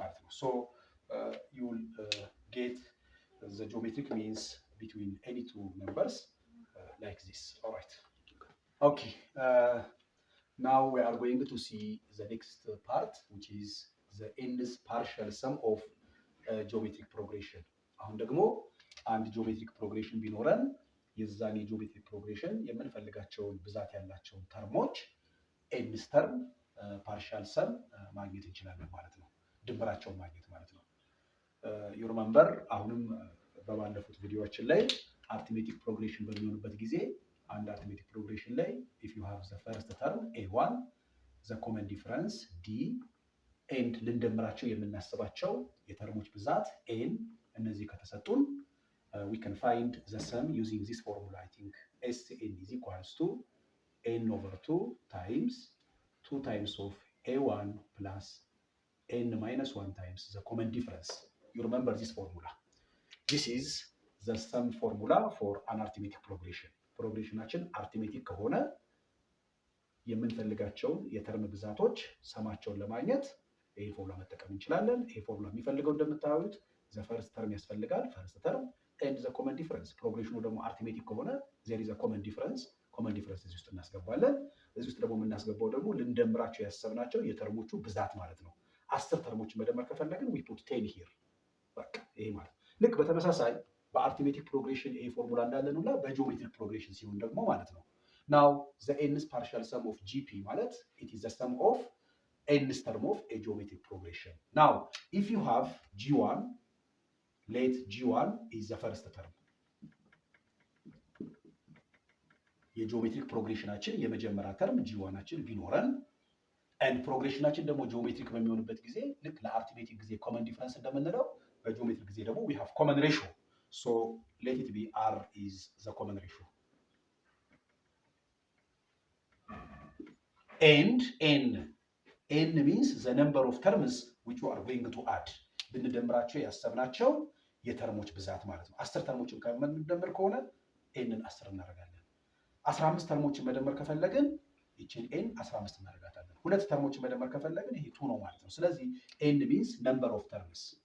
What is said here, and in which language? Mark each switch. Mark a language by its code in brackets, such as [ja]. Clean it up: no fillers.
[en] So you will get the geometric means between any two numbers like this. All right. Okay. Now we are going to see the next part, which is the n's partial sum of geometric progression. [am] አሁን ደግሞ አንድ ጂኦሜትሪክ ፕሮግሬሽን ቢኖረን የዛን የጂኦሜትሪክ ፕሮግሬሽን የምንፈልጋቸውን ብዛት ያላቸውን ተርሞች ኤንስ ተርም ፓርሻል ሰም ማግኘት እንችላለን ማለት ነው። ድምራቸውን ማግኘት ማለት ነው። ዩ ሪመምበር አሁንም በባለፉት ቪዲዮዎችን ላይ አርትሜቲክ ፕሮግሬሽን በሚሆንበት ጊዜ አንድ አርትሜቲክ ፕሮግሬሽን ላይ [en] if you have the first term a1, the common difference d, [am] and ልንደምራቸው የምናስባቸው የተርሞች ብዛት n፣ እነዚህ ከተሰጡን [en] we can find the sum using this formula. I think Sn is equals to n over 2 times 2 times of a1 plus n minus 1 times the common difference. You remember this formula. This is the sum formula for an arithmetic progression. [am] ፕሮግሬሽናችን አርትሜቲክ ከሆነ የምንፈልጋቸውን የተርም ብዛቶች ሰማቸውን ለማግኘት ይሄ ፎርሙላ መጠቀም እንችላለን። ይሄ ፎርሙላ የሚፈልገው እንደምታዩት ዘ ፈርስት ተርም ያስፈልጋል፣ ፈርስት ተርም ኤንድ ዘ ኮመን ዲፈረንስ። ፕሮግሬሽኑ ደግሞ አርትሜቲክ ከሆነ ዜር ኢዝ አ ኮመን ዲፈረንስ። ኮመን ዲፈረንስ እዚህ ውስጥ እናስገባለን። እዚህ ውስጥ ደግሞ የምናስገባው ደግሞ ልንደምራቸው ያሰብናቸው የተርሞቹ ብዛት ማለት ነው። 10 ተርሞችን መደመር ከፈለግን [en] we put 10 here። [am] በቃ ይሄ ማለት ልክ በተመሳሳይ በአርትሜቲክ ፕሮግሬሽን ይሄ ፎርሙላ እንዳለን ሁላ በጂኦሜትሪክ ፕሮግሬሽን ሲሆን ደግሞ ማለት ነው now [en] the n's partial sum of gp ማለት it is the sum of n's term of a geometric progression. Now if you have g1, let g1 is the first term. [am] የጂኦሜትሪክ ፕሮግሬሽናችን የመጀመሪያ ተርም g1አችን ቢኖረን and ፕሮግሬሽናችን ደግሞ ጂኦሜትሪክ በሚሆንበት ጊዜ ልክ ለአርትሜቲክ ጊዜ ኮመን ዲፈረንስ እንደምንለው በጂኦሜትሪክ ጊዜ ደግሞ [en] we have common ratio. So let it be r is the common ratio. And n means the number of terms which we are going to add. [am] ብንደምራቸው ያሰብናቸው የተርሞች ብዛት ማለት ነው። 10 ተርሞችን ከምንደምር ከሆነ n-ን 10 እናደርጋለን። 15 ተርሞችን መደመር ከፈለግን ይችን n 15 እናደርጋታለን። ሁለት ተርሞችን መደመር ከፈለግን ይሄ 2 ነው ማለት ነው። ስለዚህ [en] n means number of terms